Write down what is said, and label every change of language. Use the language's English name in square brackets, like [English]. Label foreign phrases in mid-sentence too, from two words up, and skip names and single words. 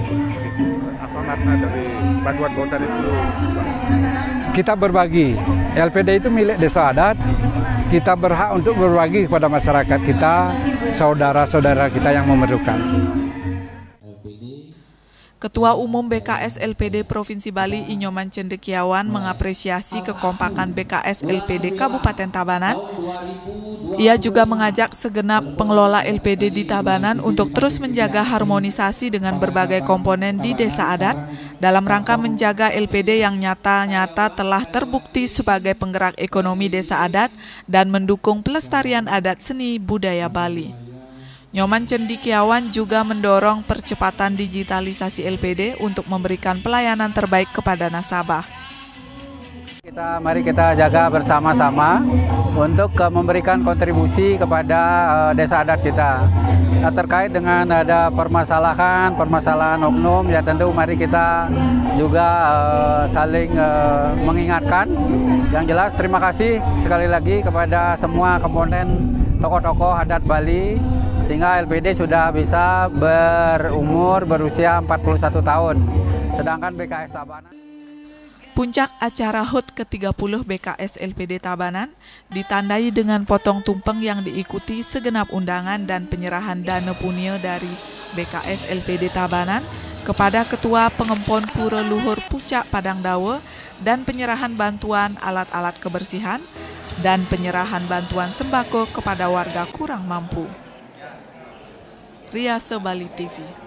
[Indonesian] Apa makna dari bantuan kota itu? Kita berbagi, LPD itu milik desa adat, kita berhak untuk berbagi kepada masyarakat kita, saudara-saudara kita yang memerlukan. Ketua Umum BKS LPD Provinsi Bali Inyoman Cendekiawan mengapresiasi kekompakan BKS LPD Kabupaten Tabanan. Ia juga mengajak segenap pengelola LPD di Tabanan untuk terus menjaga harmonisasi dengan berbagai komponen di desa adat dalam rangka menjaga LPD yang nyata-nyata telah terbukti sebagai penggerak ekonomi desa adat dan mendukung pelestarian adat seni budaya Bali. Nyoman Cendekiawan juga mendorong percepatan digitalisasi LPD untuk memberikan pelayanan terbaik kepada nasabah. Mari kita jaga bersama-sama untuk memberikan kontribusi kepada desa adat kita. Nah, terkait dengan ada permasalahan oknum, ya tentu mari kita juga saling mengingatkan. Yang jelas terima kasih sekali lagi kepada semua komponen tokoh-tokoh adat Bali, sehingga LPD sudah bisa berusia 41 tahun. Sedangkan BKS Tabanan. Puncak acara HUT ke-30 BKS LPD Tabanan ditandai dengan potong tumpeng yang diikuti segenap undangan dan penyerahan dana punio dari BKS LPD Tabanan kepada Ketua Pengempon Pura Luhur Puncak Padang Dawa dan penyerahan bantuan alat-alat kebersihan dan penyerahan bantuan sembako kepada warga kurang mampu. Riase Bali TV.